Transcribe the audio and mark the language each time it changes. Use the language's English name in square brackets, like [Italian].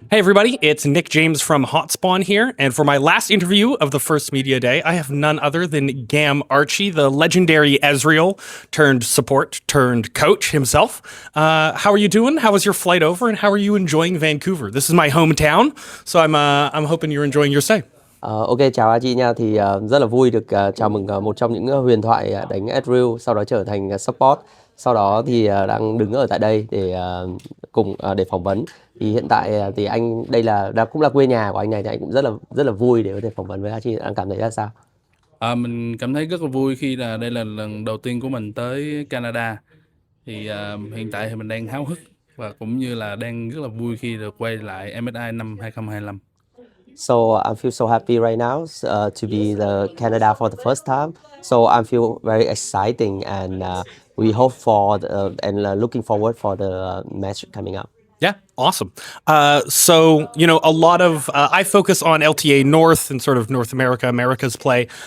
[English] Hey everybody, it's Nick James from Hotspawn here, and for my last interview of the first media day, I have none other than Gam Archie, the legendary Ezreal turned support turned coach himself. How are you doing? How was your flight over, and how are you enjoying Vancouver? This is my hometown, so I'm hoping you're enjoying your stay. [Vietnamese] Ok, chào anh chị nha. Thì rất là vui được chào mừng một trong những huyền thoại đánh Ezreal, sau đó trở thành support. Sau đó thì đang đứng ở tại đây để cùng để phỏng vấn. Thì hiện tại thì anh đây là cũng là quê nhà của anh này, thì anh cũng rất là vui để có thể phỏng vấn với anh chị. Anh cảm thấy ra sao? Mình cảm thấy rất là vui khi đây là lần đầu tiên của mình tới Canada. Thì hiện tại thì mình đang háo hức và cũng như là đang rất là vui khi được quay lại MSI năm 2025. [English] So I feel so happy right now to be the Canada for the first time. So I feel very exciting, and we hope for and looking forward for the match coming up. Yeah, awesome. So, a lot of, I focus on LTA North and sort of North America, America's play.